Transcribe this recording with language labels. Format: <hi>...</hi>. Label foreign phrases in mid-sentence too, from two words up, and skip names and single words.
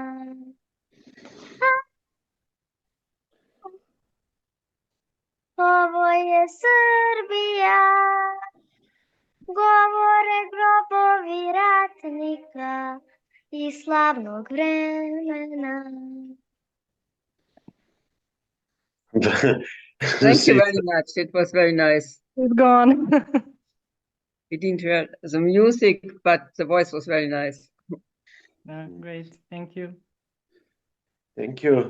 <sr>Ovo je Srbija, govore grobovi ratnika i slavnog vremena.</sr> <en>Thank you very much. It was very nice. It's gone. We didn't hear the music, but the voice was very nice. Great, thank you. Thank you.</en>